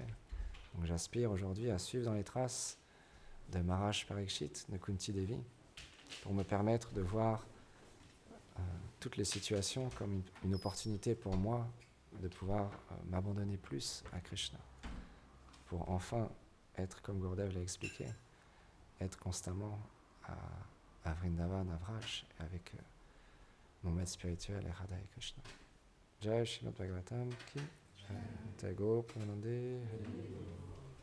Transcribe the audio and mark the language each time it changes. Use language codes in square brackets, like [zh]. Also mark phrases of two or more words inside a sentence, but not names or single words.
[fr] Donc j'aspire aujourd'hui à suivre dans les traces de Maharaj Parikshit, de Kunti Devi, pour me permettre de voir toutes les situations comme une opportunité pour moi de pouvoir m'abandonner plus à Krishna, pour enfin être, comme Gurudev l'a expliqué, être constamment à Vrindavan, à Vraj, avec mon maître spirituel et Radha et Krishna. [hi] जय श्रीमद् भागवतम् की जय टागोर प्रानन्दे हरि.